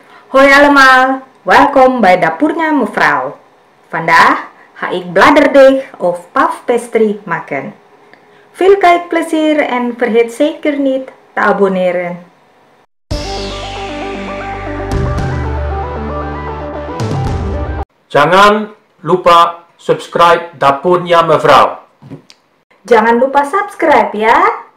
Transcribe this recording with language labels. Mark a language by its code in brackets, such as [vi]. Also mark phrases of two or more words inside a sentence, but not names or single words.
[nl] Hoi allemaal, welkom bij Dapurnya Mevrouw. Vandaag ga ik bladerdeeg of [en] Puff Pastry [nl] maken. Veel kijkplezier en vergeet zeker niet te abonneren. [id] Jangan lupa subscribe Dapurnya Mevrouw. Jangan lupa subscribe ya.